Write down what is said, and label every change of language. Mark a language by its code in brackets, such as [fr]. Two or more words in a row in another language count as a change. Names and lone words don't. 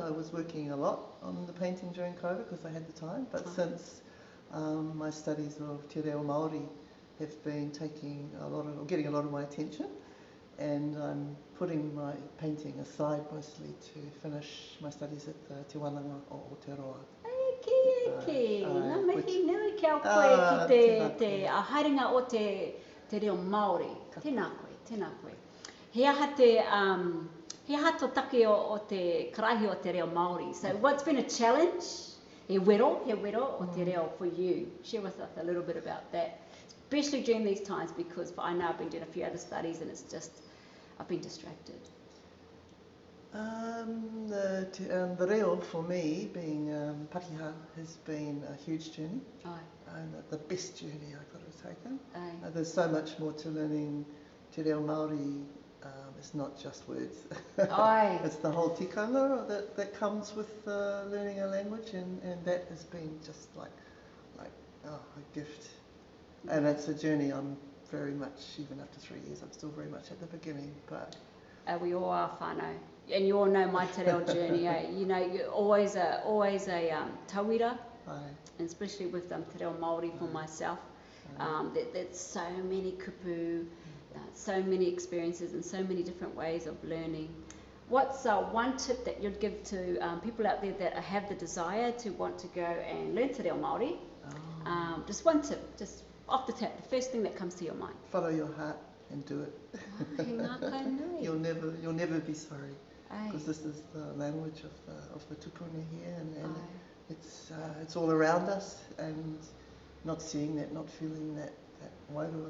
[en] I was working a lot on the painting during COVID because I had the time, but since my studies of Te Awamutu have been getting a lot of my attention, and I'm putting my painting aside mostly to finish my studies at the Te Wānanga o Aotearoa. [mi] Eke, ngā mihi nui kia koe ki te haerenga o te reo Māori. Tēnā koe, tēnā koe. He aha tō take o te karahi o te reo Māori. [en] So what's been a challenge? [mi] He wero o te reo [en] for you. Share with us a little bit about that, especially during these times, because I know I've been doing a few other studies and it's just, I've been distracted. The reo for me, being Pakeha, has been a huge journey. And the best journey I've got to take. There's so much more to learning [mi] Te Reo Māori. [en] It's not just words. It's the whole tikanga that comes with learning a language, and that has been just like a gift. And it's a journey I'm very much, even after 3 years, I'm still very much at the beginning. But we all are whānau. And you all know my [mi] te reo [en] journey. You know, you're always a tauira, and especially with [mi] te reo Māori [en] for myself. There's so many kupu, so many experiences and so many different ways of learning. What's one tip that you'd give to people out there that have the desire to want to go and learn [mi] te reo Māori? [en] Just one tip, just off the tap, the first thing that comes to your mind. Follow your heart and do it. You'll never be sorry, because this is the language of the tupuna here, and it's all around us, and not seeing that, not feeling that wairua.